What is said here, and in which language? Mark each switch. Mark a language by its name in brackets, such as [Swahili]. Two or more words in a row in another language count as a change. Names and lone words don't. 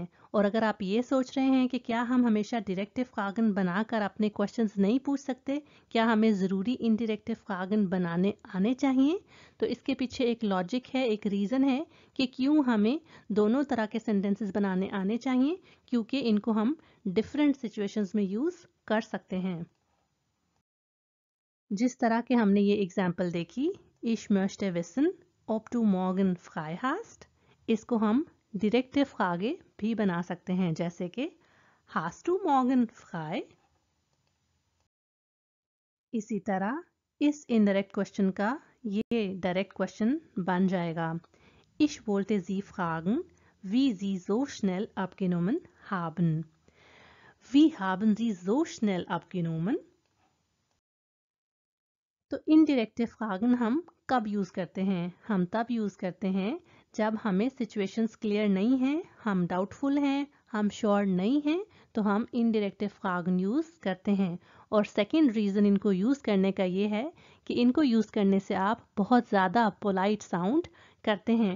[Hindi] और अगर आप ये सोच रहे हैं कि क्या हम हमेशा [German] direkte Fragen [Hindi] बनाकर अपने क्वेश्चंस नहीं पूछ सकते, क्या हमें ज़रूरी [German] indirekte Fragen [Hindi] बनाने आने चाहिए, तो इसके पीछे एक लॉजिक है, एक रीज़न है कि क्यों हमें दोनों तरह के सेंटेंसेस बनाने आने चाहिए, क्योंकि इनको हम [English] different situations [Hindi] में यूज़ कर सकते हैं। जिस तरह के हमने ये एग्जाम्पल देखी, [German] Ich möchte wissen, ob du morgen frei hast, [Hindi] इसको हम [German] direkte Frage [Hindi] भी बना सकते हैं, जैसे कि [German] Hast du morgen frei। [Hindi] इसी तरह इस [English] indirect question [Hindi] का ये [English] direct question [Hindi] बन जाएगा [German] Ich wollte Sie fragen, wie Sie so schnell abgenommen haben। Wie haben Sie so schnell abgenommen? [Hindi] तो [German] indirekte Fragen [Hindi] हम कब यूज़ करते हैं? हम तब यूज़ करते हैं जब हमें [English] situations clear [Hindi] नहीं हैं, हम डाउटफुल हैं, हम श्योर नहीं हैं, तो हम [German] indirekte Fragen [Hindi] यूज़ करते हैं। और [English] second reason [Hindi] इनको यूज़ करने का ये है कि इनको यूज़ करने से आप बहुत ज़्यादा [English] polite sound [Hindi] करते हैं।